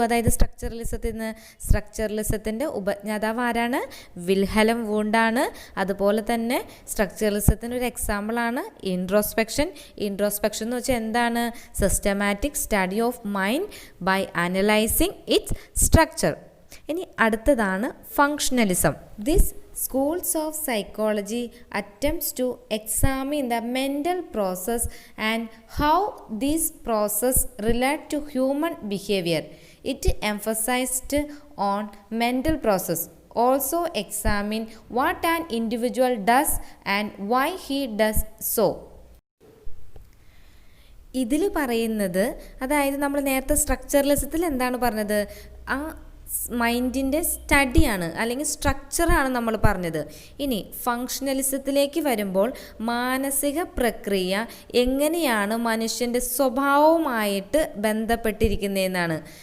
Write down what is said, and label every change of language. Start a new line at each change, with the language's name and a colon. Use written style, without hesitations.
Malayalam: അതായത് സ്ട്രക്ചറലിസത്തിൻ്റെ ഉപജ്ഞാതാവ് ആരാണ്? വിൽഹെലം വൂണ്ടാണ്. അതുപോലെ തന്നെ സ്ട്രക്ചറലിസത്തിന് ഒരു എക്സാമ്പിളാണ് ഇൻട്രോസ്പെക്ഷൻ. ഇൻട്രോസ്പെക്ഷൻ എന്ന് വെച്ചാൽ എന്താണ്?
English: Systematic study of mind by analysing its structure.
Malayalam: ഇനി അടുത്തതാണ് functionalism.
English: This schools of psychology attempts to examine the mental process and how these process relate to human behavior. It emphasized on mental process, also examine what an individual does and why he does so.
Malayalam: ഇതിൽ പറയുന്നത്, അതായത് നമ്മൾ നേരത്തെ സ്ട്രക്ചറലിസത്തിൽ എന്താണ് പറഞ്ഞത്? ആ മൈൻഡിൻ്റെ സ്റ്റഡിയാണ് അല്ലെങ്കിൽ സ്ട്രക്ചറാണ് നമ്മൾ പറഞ്ഞത്. ഇനി ഫങ്ഷണലിസത്തിലേക്ക് വരുമ്പോൾ മാനസിക പ്രക്രിയ എങ്ങനെയാണ് മനുഷ്യൻ്റെ സ്വഭാവവുമായിട്ട് ബന്ധപ്പെട്ടിരിക്കുന്നതെന്നാണ്.